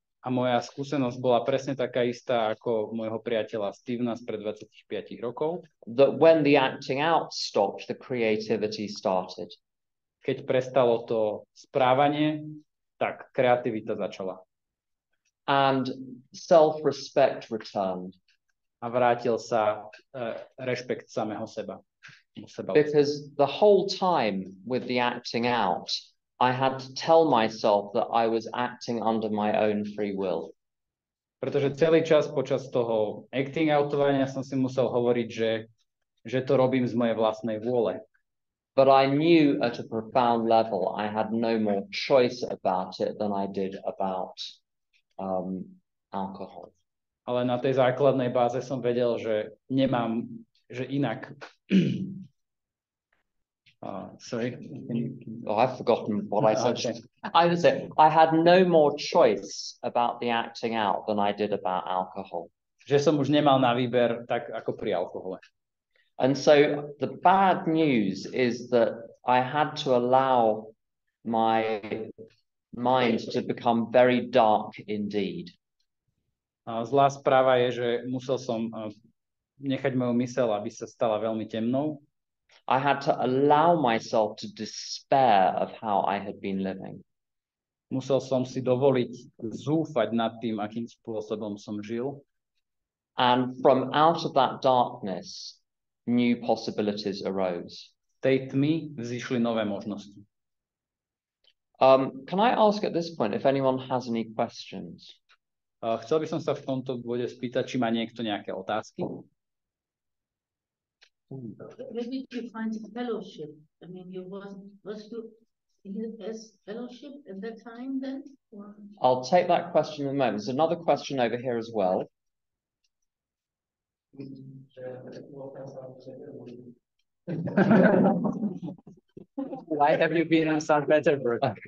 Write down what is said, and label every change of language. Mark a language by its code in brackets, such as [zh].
[sk] A moja skúsenosť bola presne taká istá ako môjho priateľa Stevena spred 25 rokov. [en] That when the acting out stopped, the creativity started. [sk] Keď prestalo to správanie, tak kreativita začala. [en] And self-respect returned. [sk] A vrátil sa rešpekt samého seba. [en] Because the whole time with the acting out, I had to tell myself that I was acting under my own free will. [sk] Pretože celý čas počas toho acting outovania som si musel hovoriť, že to robím z mojej vlastnej vôle. [en] But I knew at a profound level I had no more choice about it than I did about alcohol. [sk] Ale na tej základnej báze som vedel, že nemám, že inak. [en] Sorry. Oh, I've forgotten what I said. Okay. I would say I had no more choice about the acting out than I did about alcohol. [sk] Že som už nemal na výber tak ako pri alkohole. [en] And so the bad news is that I had to allow my mind to become very dark indeed. [sk] A zlá správa je, že musel som nechať moju myseľ, aby sa stala veľmi temnou. [en] I had to allow myself to despair of how I had been living. [sk] Musel som si dovoliť zúfať nad tým, akým spôsobom som žil. [en] And from out of that darkness, new possibilities arose. [sk] Tej tmy vzýšli nové možnosti. [en] Can I ask at this point if anyone has any questions? [sk] Chcel by som sa v tomto bode spýtať, či má niekto nejaké otázky. [en] Where did you find fellowship? I mean, was you as fellowship at that time then? Or? I'll take that question in a moment. There's another question over here as well. Why have you been in St. Petersburg?